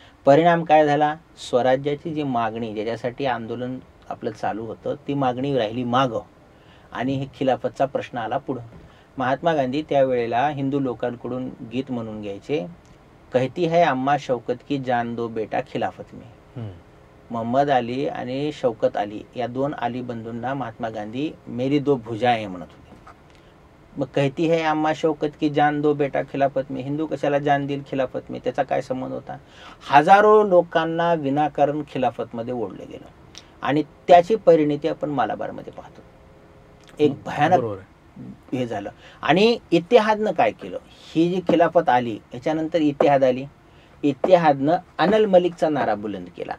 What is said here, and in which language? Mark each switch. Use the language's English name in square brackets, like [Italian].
[Marathi] परिणाम काय झाला, स्वराज्याची जी मागणी, ज्याच्यासाठी आंदोलन आपलं चालू होतं, ती मागणी राहिली मागं आणि हे खिलाफतचा प्रश्न आला पुढं. महात्मा गांधी त्यावेळेला हिंदू लोकांकडून गीत म्हणून घ्यायचे, [Hindi] कहती है अम्मा शौकत की जान दो बेटा खिलाफत में. [Marathi] मोहम्मद अली आणि शौकत अली या दोन अली बंधूंना महात्मा गांधी [Hindi] मेरी दो भुजाएं [Marathi] म्हणत होते. [Hindi] मग कहती है अम्मा शौकत की जान दो बेटा खिलाफत में, [Marathi] हिंदू कशाला जान देईल खिलाफत में, त्याचा काय संबंध होता. हजारो लोकांना विनाकारण खिलाफतमध्ये ओढलं गेलं आणि त्याची परिणिती आपण मालाबारमध्ये पाहतो. एक भयानक हे झालं. आणि इतिहादनं काय केलं, ही जी खिलाफत आली याच्यानंतर इतिहाद आली, इतिहादनं अनल मलिकचा नारा बुलंद केला.